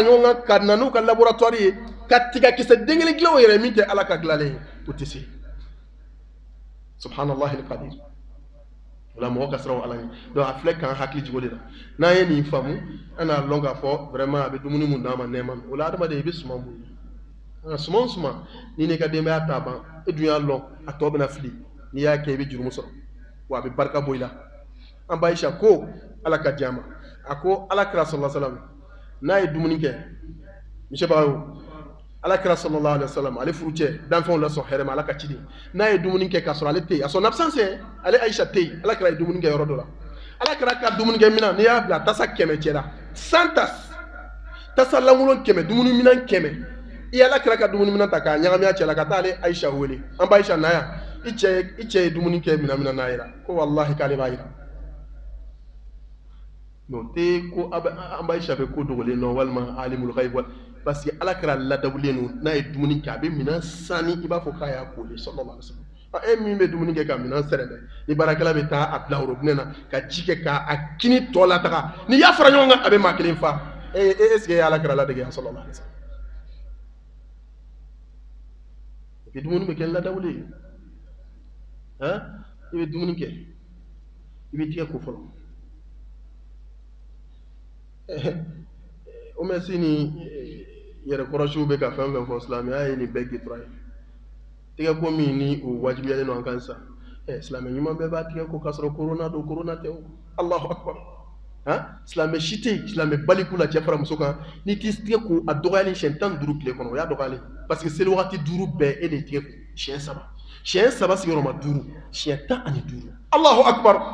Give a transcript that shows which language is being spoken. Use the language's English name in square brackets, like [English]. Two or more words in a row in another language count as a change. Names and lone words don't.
[Bambara] ɲɔgɔn kan ka na n'u ka laboratoire ye ka tiga kisɛ den kelen dilan o yɛrɛ min tɛ ala ka dilanlen ye o tɛ se [Arabic] سبحان الله القادر [Bambara] wala mɔgɔ ka siran ala ɲɛ donc a filɛ k'an hakili jigin o de la n'an ye nin faamu an n'a lɔn k'a fɔ vraiment a bɛ dumuni mun d'an ma nɛɛma o la adamaden i bɛ suman mun ye suman o suman ni ne ka denbaya t'a ban e dun y'a lɔn a tɔ bɛna fili n'i y'a kɛ i bɛ jurumu sɔrɔ wa a bɛ barika bɔ i la an ba Aisha ko ala ka diya ma a ko ala kira [Arabic] صلى الله عليه وسلم [Bambara] n'a ye dumuni kɛ monsieur Baro ala kira [Arabic] صلى الله عليه وسلم [Bambara] ale furu cɛ danfɛnw la sɔn hɛrɛ ma ala ka ci de n'a ye dumuni kɛ k'a sɔrɔ ale tɛ yen a [French] son absence [Bambara] ale Aisha tɛ yen ala kira ye dumuni kɛ yɔrɔ dɔ la ala kira ka dumuni kɛ minan n'i y'a bila tasa 100 cɛ la 100 tasses tasa lankolon 100 dumuni minan 100 i ala kira ka dumuni mina ta k'a ɲagami a cɛ la ka taa ale Aisha wele an ba Aisha na yan i cɛ ye dumuni kɛ mina n'a yira ko wallahi k'ale b'a yira non te ko an ba Aisha bɛ ko dogolen non walima [Arabic] عالم الغيب [French] parce que [Bambara] ala kira ladawulen no n'a ye dumuni kɛ a bɛ minan sani i b'a fɔ k'a y'a kole [Arabic] صلى الله عليه وسلم [Bambara] e min bɛ dumuni kɛ ka minan sɛrɛ dɛ ni baarakɛla bɛ taa a bila robinet na ka ji kɛ k'a kini tɔ la taga ni y'a fara ɲɔgɔn kan a bɛ maa kelen fa [French] est ce que [Bambara] ala kira ladege yan [Arabic] صلى الله عليه وسلم [Bambara] et dumuni bɛ kɛ ladawulen ye i bɛ dumuni kɛ i bɛ tigɛ ko fɔlɔ o mɛ si ni yɛrɛ kɔrɔsiw bɛ ka fɛn fɛn fɔ silamɛya ye nin bɛɛ gitra ye tigɛ ko min ni o wajibiyalen don an kan sa silamɛ ɲuman bɛɛ b'a tigɛ ko k'a sɔrɔ corona don corona tɛ o [Arabic] الله أكبر [Bambara] silamɛ si tɛ yen silamɛ baliku la cɛ fara muso kan n'i t'i tigɛ ko a dɔgɔyalen siɲɛ 15 tile kɔnɔ o y'a dɔgɔyalen [French] parce que [Bambara] seli wagati 5 bɛɛ e de tigɛ ko siɲɛ 3 sigiyɔrɔma 5 siɲɛ 15 [Arabic] الله أكبر